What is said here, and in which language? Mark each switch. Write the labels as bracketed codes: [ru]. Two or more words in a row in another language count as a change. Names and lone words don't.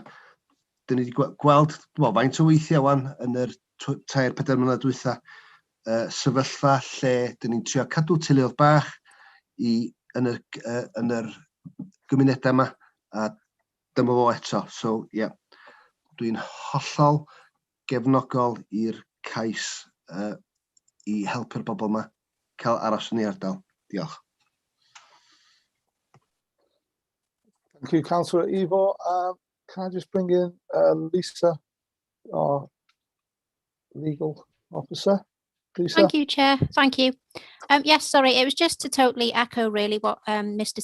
[cy] Dyn ni wedi gweld faint o weithiau wan yn yr 3-4 mlynedd dwytha, sefyllfa lle dyn ni'n trio cadw teuluoedd bach yn yr gymunedau yma, a dyma fo eto. [en] So, yeah, [cy] dwi'n hollol gefnogol i'r cais I helpu'r bobl yma cael aros yn ei ardal. Diolch. [en] Thank you, Councillor Ivo. Can I just bring in Lisa, our legal officer? Lisa? Thank you, Chair. Thank you. Yes, sorry, it was just to totally echo really what Mr.